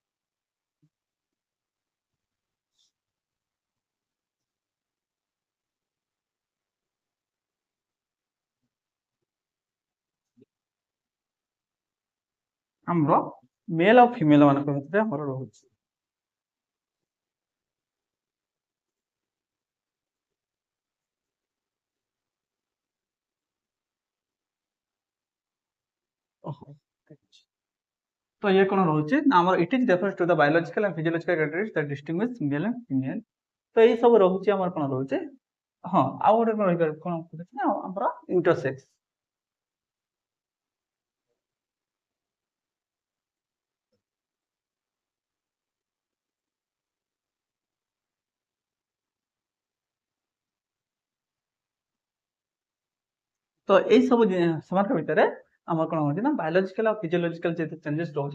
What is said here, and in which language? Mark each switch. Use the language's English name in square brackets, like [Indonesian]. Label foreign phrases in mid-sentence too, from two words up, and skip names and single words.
[Odia] ଆମର ମେଲ୍ ଆଉ ଫିମେଲ ମାନଙ୍କ ଭିତରେ ଆମର ରହୁଛି ତ ଇଏ କଣ ରହୁଛି ନା ଆମର [English] it is refers to the biological and physiological characteristics that distinguish male and female [Odia] ତ ଏଇ ସବୁ ରହୁଛି ଆମର କଣ ରହୁଛି ହଁ ଆଉ ଗୋଟେ କଣ ରହିପାରିବ କଣ କହୁଛି ନା ଆମର ଇଣ୍ଟରସେକ୍ସ ତ ଏଇ ସବୁ ସେମାନଙ୍କ ଭିତରେ ଆମର କଣ ହଉଛି ନା ବାୟୋଲୋଜିକାଲ ଆଉ ଫିଜିଓଲୋଜିକାଲ ଯେତେ ଚେଞ୍ଜେସ୍ ରହୁଛି